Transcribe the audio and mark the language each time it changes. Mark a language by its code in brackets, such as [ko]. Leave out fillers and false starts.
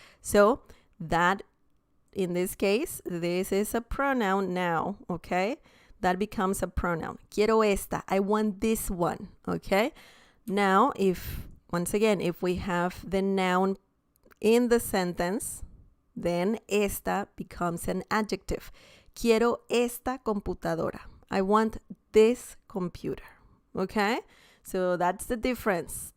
[en] So that, in this case, this is a pronoun now, okay? That becomes a pronoun. [es] Quiero esta. [en] I want this one, okay? Now, once again, if we have the noun in the sentence, then esta becomes an adjective. [es] Quiero esta computadora. [en] I want this computer, okay? So that's the difference.